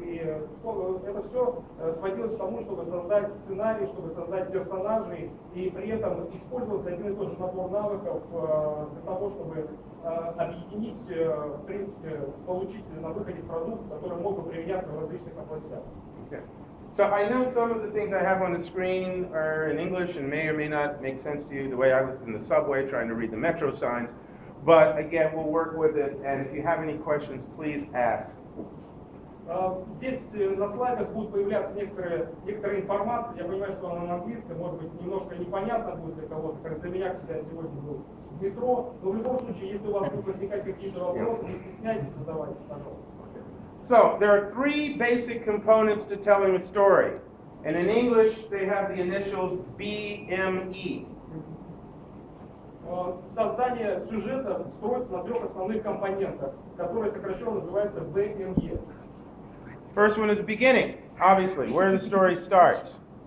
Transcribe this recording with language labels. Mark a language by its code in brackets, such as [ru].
[ru] И это все сводилось к тому, чтобы создать сценарий, чтобы создать персонажей, и при этом использовался один и тот же набор навыков для того, чтобы объединить, в принципе, получить на выходе продукт, который мог бы применяться в различных областях. [en] Okay. So I know some of the things I have on the screen are in English and may or may not make sense to you, the way I was in the subway trying to read the metro signs. But again, we'll work with it, and if you have any questions, please ask. [ru] Здесь на слайдах будет появляться некоторая информация. Я понимаю, что она на английском, может быть, немножко непонятно будет для кого-то, как для меня, когда я сегодня был в метро. Но в любом случае, если у вас будут возникать какие-то вопросы, не стесняйтесь, задавайте, пожалуйста. [en] So, there are three basic components to telling a story. And in English, they have the initials BME. [ru] Создание сюжета строится на трех основных компонентах, которые сокращенно называются BME. [en] First one is beginning, obviously, where the story starts.